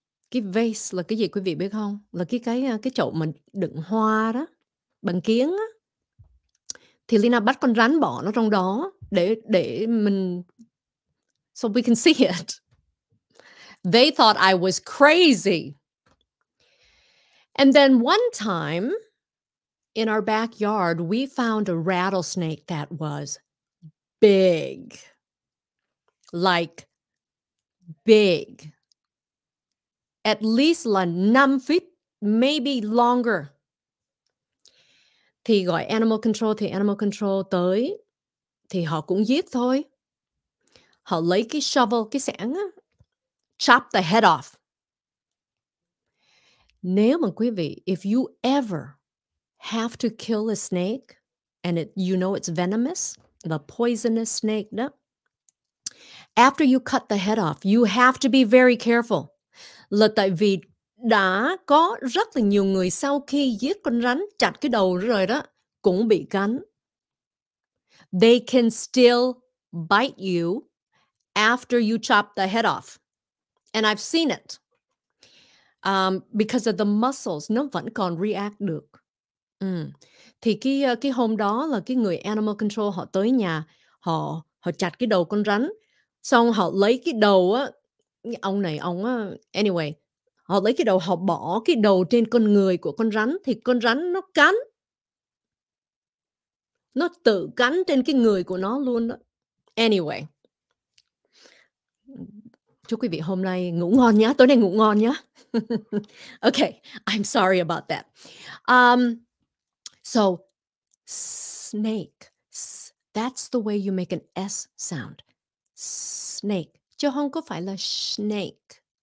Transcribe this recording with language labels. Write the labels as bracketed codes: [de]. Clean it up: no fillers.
[vi] Cái vase là cái gì quý vị biết không? Là cái chậu mình đựng hoa đó, bằng kiếng á. Thì Leyna bắt con rắn bỏ nó trong đó để mình, [en] so we can see it. They thought I was crazy. And then one time in our backyard, we found a rattlesnake that was big. Like big. At least là 5 feet, maybe longer. [vi] Thì gọi animal control, thì animal control tới, thì họ cũng giết thôi. Họ lấy cái shovel, cái xẻng á, [en] chop the head off. [vi] Nếu mà quý vị, [en] if you ever have to kill a snake, and you know it's venomous, the poisonous snake đó, after you cut the head off, you have to be very careful. [vi] Là tại vì đã có rất là nhiều người sau khi giết con rắn, chặt cái đầu rồi đó, cũng bị cắn. [en] They can still bite you after you chop the head off. And I've seen it. Because of the muscles, [vi] nó vẫn còn react được. Thì cái hôm đó là cái người animal control họ tới nhà, họ chặt cái đầu con rắn, xong họ lấy cái đầu á, ông á, anyway, họ lấy cái đầu, họ bỏ cái đầu trên con người của con rắn, thì con rắn nó cắn. Nó tự cắn trên cái người của nó luôn đó. Anyway. Chúc quý vị hôm nay ngủ ngon nhé. Tối nay ngủ ngon nhé. [en] Okay, I'm sorry about that. So, snake. That's the way you make an S sound. Snake. [vi] Chứ không có phải là snake.